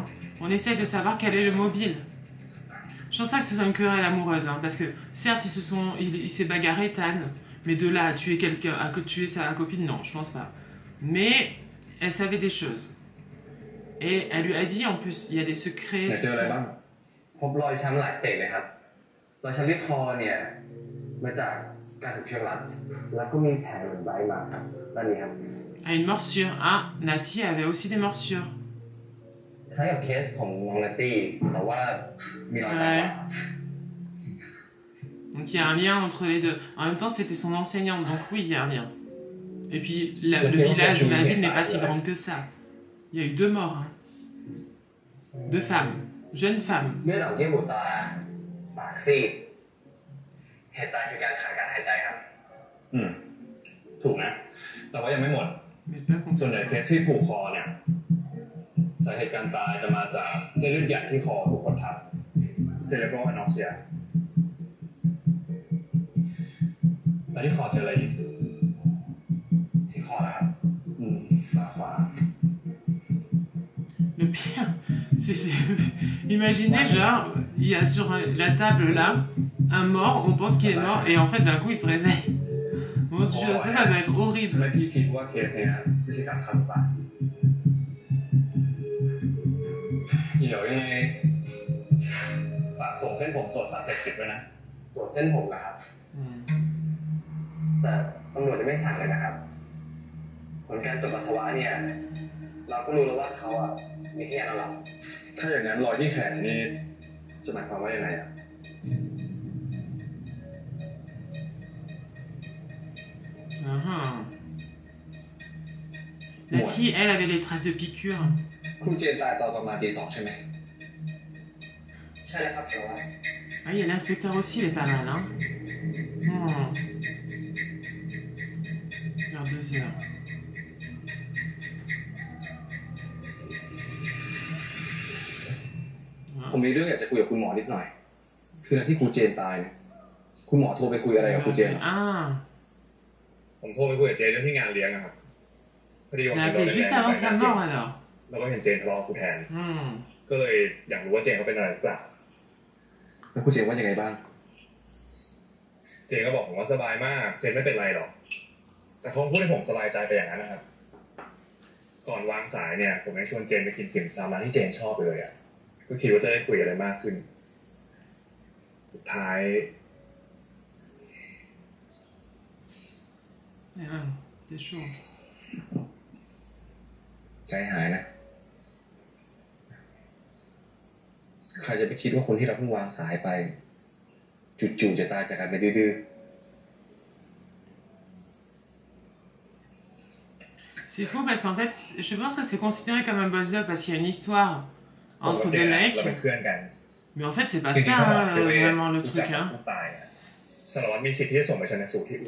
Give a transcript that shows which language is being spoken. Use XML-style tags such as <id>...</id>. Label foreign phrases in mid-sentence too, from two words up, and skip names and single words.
<fr>On essaye de savoir quel est le mobile. Je pense pas que ce soit une querelle amoureuse. Hein, parce que certes, il s'est bagarré, Tan. Mais de là à tuer quelqu'un, à tuer sa copine, non, je pense pas. Mais elle savait des choses. Et elle lui a dit en plus, il y a des secrets.</fr> <th>เจออะไรบ้าง พบรอยช้ำหลายสเตจเลยครับรอยช้ำที่คอเนี่ยมาจากการถูกเชือกรัดแล้วก็มีแผลเหมือนใบมาครับด้านนี้ครับ</th> <fr>À une morsure. Ah, Nati avait aussi des morsures.</fr> <th>คล้ายกับเคสของน้องนัตตี้แต่ว่ามีรอยแผล</th> <fr>Donc il y a un lien entre les deux. En même temps, c'était son enseignante, donc oui, il y a un lien. Et puis le village ou la ville n'est pas si grande que ça. Il y a eu 2 morts. Hein. 2 femmes. Jeunes femmes.</fr> <th>เลือดออกเยื่อบุตาปากซีดเหตุตายคือการขาดการหายใจครับ ถูกนะแต่ว่ายังไม่หมด</th> <fr>Mais pas</fr> <th>ส่วนใหญ่เคสที่ผูกคอเนี่ยสาเหตุการตายจะมาจากเส้นเลือดใหญ่ที่คอถูกกดทับ</th> <en>cerebral anorexia</en> <th>แล้วที่คอเจออะไรอีกที่คอนะครับขาขวา</th> <fr>Le pire, imaginez genre, il y a sur la table là un mort, on pense qu'il est mort et en fait d'un coup il se réveille. Mon Dieu, ça doit être</fr> <th>ทำ</th> <fr>horrible.</fr> <th>ไมพี่คิดว่าเคสเนี้ยไม่ใช่การฆ่าตัวตายเดี๋ยวยังไงฝากส่งเส้นผมตรวจสารเสพติดด้วยนะ ตรวจเส้นผมนะครับแต่ตำรวจยังไม่สั่งเลยนะครับผลการตรวจปัสสาวะเนี่ยเราก็รู้แล้วว่าเขาอ่ะมีแค่ยานอนหลับ ถ้าอย่างนั้นรอยที่แขนนี่จะหมายความว่ายังไงอ่ะ</th> <fr>Nati, elle avait des traces de piqûres.</fr> <th>คุณเจนตายตอนประมาณตี 2ใช่ไหมใช่แล้วครับเสียว</th> <fr>Ah, il y a l'inspecteur aussi, il est pas mal, hein. Vers 2 heures.</fr> <th>ผมมีเรื่องอยากจะคุยกับคุณหมอนิดหน่อยคือหลังที่ครูเจนตายเนี่ยคุณหมอโทรไปคุยอะไรกับครูเจน</th> <fr>Ah,</fr> <th>ผมโทรไปคุยกับเจนเรื่องที่งานเลี้ยงอะครับพอดี</th> <fr>il</fr> <th>วัน</th> <fr>a</fr> <th>นี้</th> <fr>appelé juste avant sa mort alors.</fr> <th>เราก็เห็นเจนทะเลาะกับครูแทน ก็เลยอยากรู้ว่าเจนเขาเป็นอะไรหรือเปล่า แล้วครูเจนว่ายังไงบ้าง เจนก็บอกผมว่าสบายมากเจนไม่เป็นไรหรอกแต่เขาพูดให้ผมสบายใจไปอย่างนั้นนะครับก่อนวางสายเนี่ยผมยังชวนเจนไปกินติ่มซำร้านที่เจนชอบเลยอ่ะก็คิดว่าจะได้คุยอะไรมากขึ้นสุดท้าย</th> <fr>C'est chaud.</fr> <th>ใจหายนะใครจะไปคิดว่าคนที่เราเพิ่งวางสายไปจู่ๆจะตายจากการไปดื้อ</th> <fr>C'est fou parce qu'en fait, je pense que c'est considéré comme un</fr> <en>boss love</en> <fr>parce qu'il y a une histoire entre 2 mecs.</fr> <th>เราเป็นเพื่อนกัน</th> <fr>Mais en fait, c'est pas</fr> <th>จริง</th> <fr>ça</fr> <th>ๆเขาบอกตัวเอง</th> <fr>vraiment le</fr> <th>รู้จัก</th> <fr>truc.</fr> <th>กับ</th> <fr>Hein.</fr> <th>ผู้ตายอะสารวัตรมีสิทธิ์ที่จะส่งไปชันสูตรที่อื่น</th>